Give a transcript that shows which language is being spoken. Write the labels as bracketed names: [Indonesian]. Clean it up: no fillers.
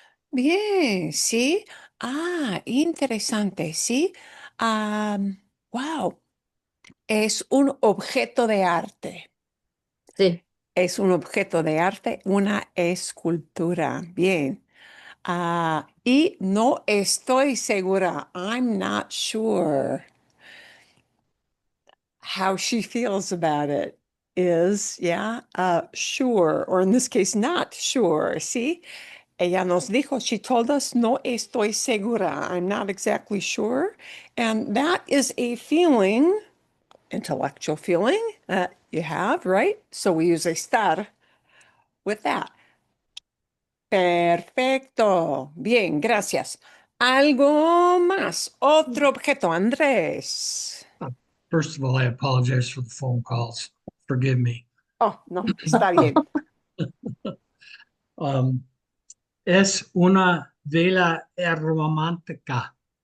[Spanish] Bien, sí. Ah, interesante, sí. Wow. Es un objeto de arte. Sí, Es un objeto de arte, una escultura. Bien. Y no estoy segura. [English] I'm not sure how she feels about it. Is, yeah, sure, or in this case, not sure. [Spanish] See, ella nos dijo, she told us, no estoy segura. [English] I'm not exactly sure. And that is a feeling, intellectual feeling that you have, right? So we use estar with that. [Spanish] Perfecto. Bien, gracias. Algo más. Otro objeto, Andrés. [English] Uh, First of all, I apologize for the phone calls. Forgive me. [Spanish] Oh, no, está bien. Um, es una vela aromática.